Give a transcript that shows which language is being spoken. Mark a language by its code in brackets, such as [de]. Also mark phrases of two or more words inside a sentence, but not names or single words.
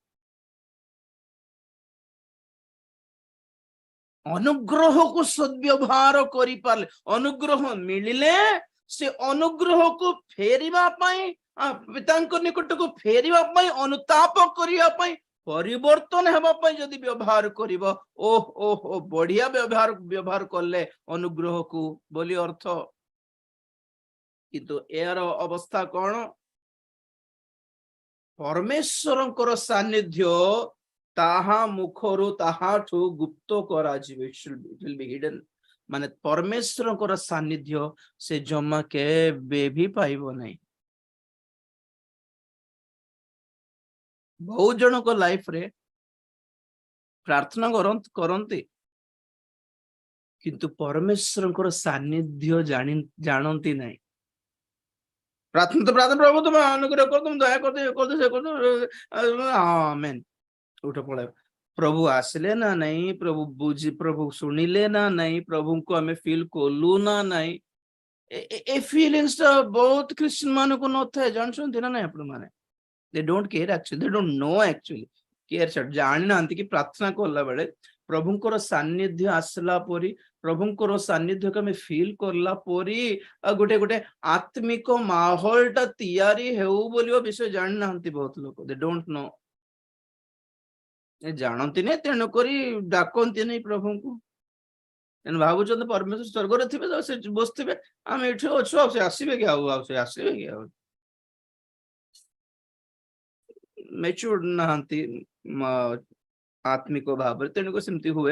[or] ଅନୁଗ୍ରହକୁ ସଦ୍ବ୍ୟବହାର କରିପାରିଲେ, ଅନୁଗ୍ରହ ମିଳିଲେ ସେ ଅନୁଗ୍ରହକୁ ଫେରିବା ପାଇଁ, ପିତାଙ୍କ ନିକଟକୁ ଫେରିବା ପାଇଁ, ଅନୁତାପ କରିବା ପାଇଁ, ପରିବର୍ତ୍ତନ ହେବା ପାଇଁ ଯଦି ବ୍ୟବହାର କରିବ, ଓହୋ ବଢିଆ ବ୍ୟବହାର କଲେ ଅନୁଗ୍ରହକୁ ବୋଲି ଅର୍ଥ। କିନ୍ତୁ ଏହାର ଅବସ୍ଥା କଣ? ପରମେଶ୍ୱରଙ୍କର ସାନ୍ନିଧ୍ୟ ତାହା ମୁଖରୁ ତାହାଠୁ ଗୁପ୍ତ କରାଯିବ। [en] It will be hidden. [or] ମାନେ ପରମେଶ୍ୱରଙ୍କର ସାନ୍ନିଧ୍ୟ ସେ ଜମା କେବେ ବି ପାଇବ ନାହିଁ। ବହୁତ ଜଣଙ୍କ ଲାଇଫରେ ପ୍ରାର୍ଥନା କରନ୍ତି, କିନ୍ତୁ ପରମେଶ୍ୱରଙ୍କର ସାନ୍ନିଧ୍ୟ ଜାଣନ୍ତି ନାହିଁ। ପ୍ରାର୍ଥନା ପ୍ରଭୁ ତୁମେ ଅନୁଗ୍ରହ କର, ତୁମେ ଦୟା କରିଦେ, ସେ କରିଦେ, ଆମେନ୍, ଉଠ ପଳାଇବ। ପ୍ରଭୁ ଆସିଲେ ନା ନାହିଁ, ପ୍ରଭୁ ଶୁଣିଲେ ନା ନାହିଁ, ପ୍ରଭୁଙ୍କୁ ଆମେ ଫିଲ୍ କଲୁ ନା ନାହିଁ, ଏ ଫିଲିଂସ ଟା ବହୁତ ଖ୍ରୀଷ୍ଟିଆନ ମାନଙ୍କୁ ନଥାଏ। ଜାଣିଛନ୍ତି ନା ନାଇଁ ଆପଣ ମାନେ? [en] They don't care actually, they don't know actually. [or] ଜାଣିନାହାନ୍ତି କି ପ୍ରାର୍ଥନା କଲା ବେଳେ ପ୍ରଭୁଙ୍କର ସାନ୍ନିଧ୍ୟ ଆସିଲା ପରି, ପ୍ରଭୁଙ୍କର ସାନ୍ନିଧ୍ୟକୁ ଆମେ ଫିଲ୍ କଲା ପରି ଗୋଟେ ଆତ୍ମିକ ମାହୋଲଟା ତିଆରି ହେଉ ବୋଲି ବିଷୟ ଜାଣିନାହାନ୍ତି ବହୁତ ଲୋକ। [en] They don't know. [or] ଜାଣନ୍ତିନି, ତେଣୁକରି ଡାକନ୍ତିନି ପ୍ରଭୁଙ୍କୁ। ଭାବୁଛନ୍ତି ପରମେଶ୍ୱର ସ୍ୱର୍ଗରେ ଥିବେ, ସେ ବସିଥିବେ, ଆମେ ଏଠି ଅଛୁ, ଆଉ ସେ ଆସିବେ କି? ସେ ଆସିବେ କି? ଆଉ ମେଚୁର୍ଡ ନାହାନ୍ତି ଆତ୍ମିକ ଭାବରେ, ତେଣୁକରି ସେମିତି ହୁଏ।